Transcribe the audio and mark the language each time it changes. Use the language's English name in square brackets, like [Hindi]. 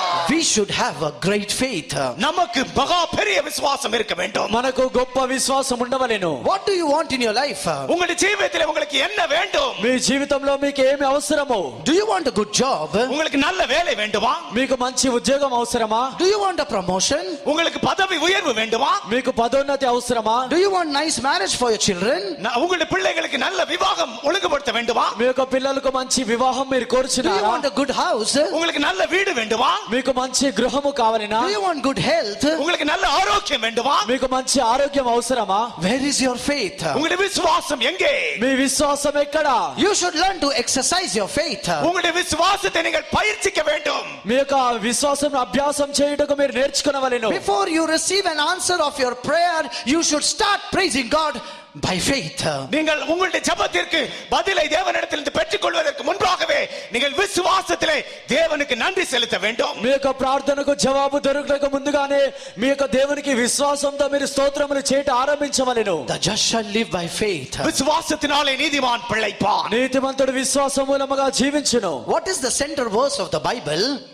[English] We should have a great faith. [Tamil] நமக்கு மகா பெரிய விசுவாசம் இருக்க வேண்டும். [Telugu] మనకు గొప్ప విశ్వాసం ఉండవలెను. [English] What do you want in your life? [Tamil] உங்களுடைய ஜீவிதத்தில் உங்களுக்கு என்ன வேண்டும்? [Telugu] మీ జీవితంలో మీకు ఏమి అవసరమో? [English] Do you want a good job? [Tamil] உங்களுக்கு நல்ல வேலை வேண்டுமா? [Telugu] మీకు మంచి ఉద్యోగం అవసరమా? [English] Do you want a promotion? [Tamil] உங்களுக்கு பதவி உயர்வு வேண்டுமா? [Telugu] మీకు పదోన్నతి అవసరమా? [English] Do you want nice marriage for your children? [Tamil] உங்களுடைய பிள்ளைகளுக்கு நல்ல விவாகம் ஒழுங்குபடுத்த வேண்டுமா? [Telugu] మీ యొక్క పిల్లలకు మంచి వివాహం మీరు [English] Do you [Telugu] కోరుచున్నారా? [English] want a good house? [Tamil] உங்களுக்கு நல்ல வீடு வேண்டுமா? [Telugu] మీకు మంచి గృహము కావాలినా? [English] Do you want good health? [Tamil] உங்களுக்கு நல்ல ஆரோக்கியம் வேண்டுமா? [Telugu] మీకు మంచి ఆరోగ్యం అవసరమా? [English] Where is your faith? [Tamil] உங்களுடைய விசுவாசம் எங்கே? [Telugu] మీ విశ్వాసం ఎక్కడ? [English] You should learn to exercise your faith. [Tamil] உங்களுடைய விசுவாசத்தை நீங்கள் பயிற்சிக்க வேண்டும். [Telugu] మీ యొక్క విశ్వాసం అభ్యాసం చేయుటకు మీరు నేర్చుకొనవలెను. [English] Before you receive an answer of your prayer, you should start praising God by faith. [Tamil] நீங்கள் உங்களுடைய ஜெபத்திற்கு பதிலை தேவனிடத்திலிருந்து பெற்றுக்கொள்வதற்கு முன்பாகவே நீங்கள் விசுவாசத்திலே தேவனுக்கு நன்றி செலுத்த வேண்டும். [Telugu] మీ యొక్క ప్రార్థనకు జవాబు దొరకక ముందుగానే మీ యొక్క దేవునికి విశ్వాసంతో మీరు స్తోత్రములు చేయట ఆరంభించవలెను. [English] The just shall live by faith. [Tamil] விசுவாசத்தினாலே நீதிமான் பிழைப்பான். [Telugu] నీతిమంతుడు విశ్వాసం మూలముగా జీవించును. [English] What is the center verse of the Bible?